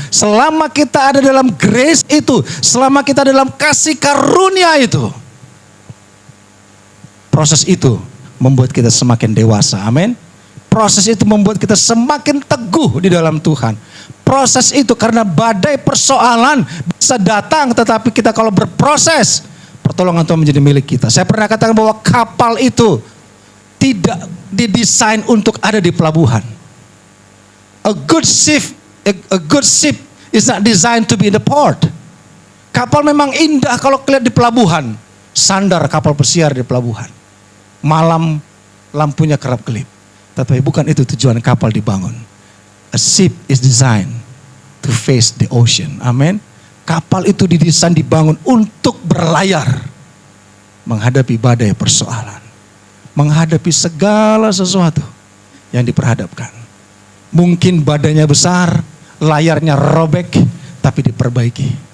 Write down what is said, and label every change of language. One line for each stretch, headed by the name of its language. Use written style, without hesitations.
Indonesian: Selama kita ada dalam grace itu, selama kita dalam kasih karunia itu, proses itu membuat kita semakin dewasa. Amin. Proses itu membuat kita semakin teguh di dalam Tuhan. berproses itu, karena badai persoalan bisa datang, tetapi kita kalau berproses, pertolongan Tuhan menjadi milik kita. Saya pernah katakan bahwa kapal itu tidak didesain untuk ada di pelabuhan.
English: A good ship is not designed to be in the port.
Indonesian: Kapal memang indah kalau kelihatan di pelabuhan. Sandar kapal pesiar di pelabuhan. Malam lampunya kerap kelip. Tetapi bukan itu tujuan kapal dibangun.
English: A ship is designed to face the ocean.
Indonesian: Amin. Kapal itu didesain dibangun untuk berlayar. Menghadapi badai persoalan. Menghadapi segala sesuatu yang diperhadapkan. Mungkin badannya besar, layarnya robek, tapi diperbaiki.